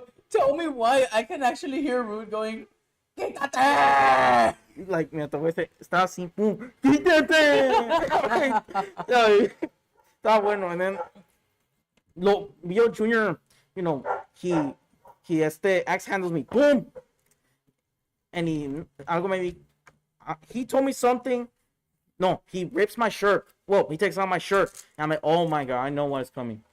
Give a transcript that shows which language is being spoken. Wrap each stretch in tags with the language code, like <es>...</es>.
<en>Tell me why I can actually hear Root going,</en> <es>¡Quítate! Like, me atacó ese, estaba así, pum, quítate. Ay, estaba bueno,</es> <en>and then Leo Jr., you know, he axe handles me, boom, and he told me something. No, he rips my shirt. Well, he takes out my shirt. And I'm like, oh my god, I know what is coming.</en>